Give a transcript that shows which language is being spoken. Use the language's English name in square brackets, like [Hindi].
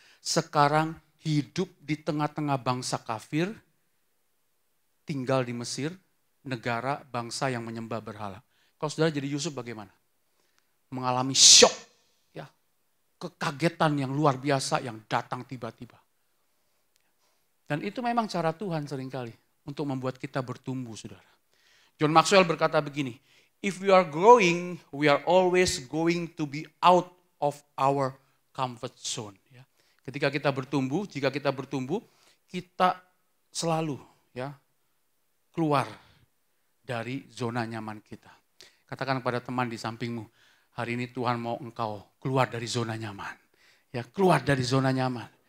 [Indonesian] Sekarang hidup di tengah-tengah bangsa kafir, tinggal di Mesir, negara bangsa yang menyembah berhala. Kalau saudara jadi Yusuf bagaimana? Mengalami syok. Kekagetan yang luar biasa yang datang tiba-tiba. Dan itu memang cara Tuhan seringkali untuk membuat kita bertumbuh, saudara. [English] John Maxwell [Indonesian] berkata begini, [English] if we are growing, we are always going to be out of our comfort zone. [Indonesian] Ya. Ketika kita bertumbuh, jika kita bertumbuh, kita selalu ya keluar dari zona nyaman kita. Katakan kepada teman di sampingmu, hari ini Tuhan mau engkau keluar dari zona nyaman. Ya, keluar dari zona nyaman.